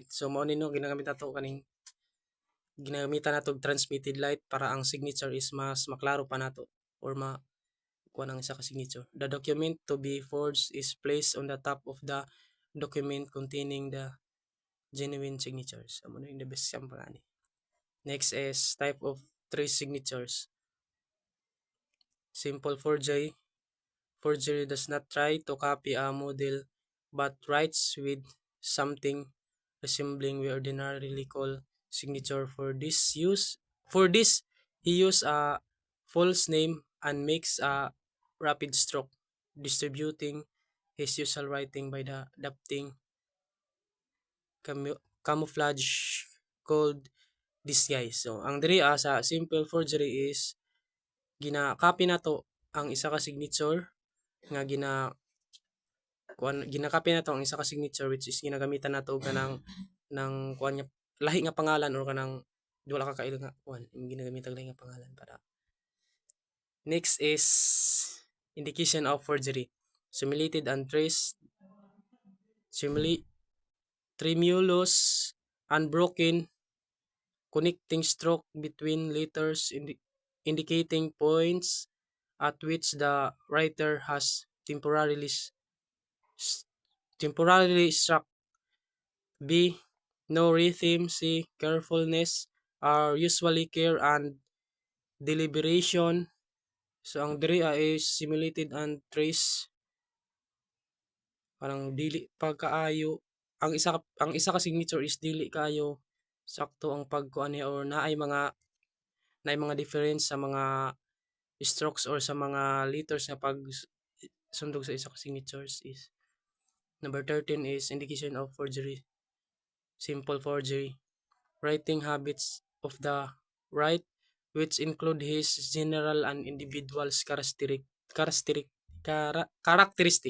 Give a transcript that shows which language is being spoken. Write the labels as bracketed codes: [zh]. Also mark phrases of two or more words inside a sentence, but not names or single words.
[ceb] So mao nino ginagamit nato kaning ginagamitan nato [en] transmitted light [ceb] para ang signature is mas maklaro pa nato or kuan ang isa ka signature. [en] The document to be forged is placed on the top of the document containing the genuine signatures. [ceb] Amo na yung [en] the best example [ceb] ani. [en] Next is type of trace signatures. Simple forgery. Forgery does not try to copy a model but writes with something resembling we ordinarily call signature. For this, he used a false name and makes a rapid stroke, distributing his usual writing by the adapting camouflage called disguise. So, [ceb] ang diri sa [en] simple forgery [ceb] is gina-copy nato ang isa ka signature nga ginakopy nato ang isa ka signature [en] which is [ceb] ginagamitan nato kanang ng kuan niya lahi nga pangalan or kanang wala ka kailo nga kuan ginagamitan lahi nga pangalan para. [en] Next is indication of forgery. Simulated and traced, tremulous, unbroken, connecting stroke between letters indicating points at which the writer has temporarily struck. B. No rhythm. C. Carefulness are usually care and deliberation. [ceb] So ang diri is [en] simulated and trace [ceb] parang dili pagkaayo ang isa ka signature is dili kaayo sakto ang pagkuan niya or naay mga difference sa mga strokes or sa mga letters nga pag sundog sa isa ka signatures is. [en] Number 13 is indication of forgery. Simple forgery. Writing habits of the write which include his general and individual's characteristic.